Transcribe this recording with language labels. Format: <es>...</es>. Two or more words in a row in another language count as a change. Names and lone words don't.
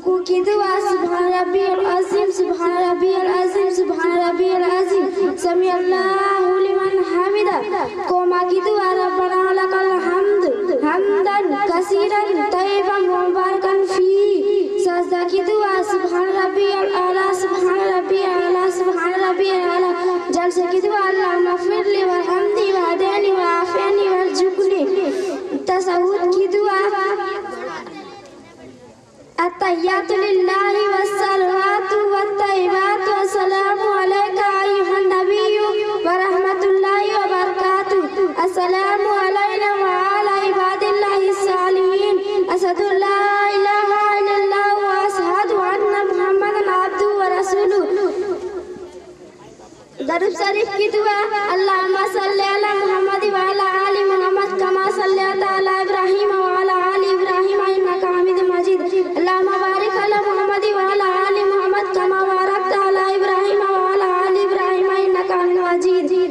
<hi>की दुआ</hi> <ar>سبحان ربي العظيم سبحان ربي العظيم سبحان ربي العظيم سمع الله لمن حمده</ar> <hi>कोमा की दुआ</hi> <ar>ربنا لك الحمد حمدا كثيرا طيبا مباركا فيه</ar> <hi>सजदा की दुआ</hi> <ar>سبحان ربي الأعلى سبحان ربي الأعلى سبحان ربي الأعلى</ar> <hi>जलसे की दुआ</hi> <ar>اللهم اغفر لي وارحمني واهدني وعافني وارزقني</ar> <hi>तशहुद की दुआ</hi> <ar>التحيات لله والصلوات والطيبات والسلام عليك أيها النبي ورحمة الله وبركاته السلام علينا وعلى عباد الله الصالحين أشهد أن لا إله إلا الله وأشهد أن محمدا عبده ورسوله</ar> <hi>दरूद शरीफ की दुआ</hi> <ar>اللهم صل على محمد وعلى آل محمد كما صليت على إبراهيم وعلى آل إبراهيم إنك حميد مجيد اللهم بارك على محمد وعلى آل محمد كما باركت على إبراهيم وعلى آل إبراهيم إنك حميد مجيد</ar>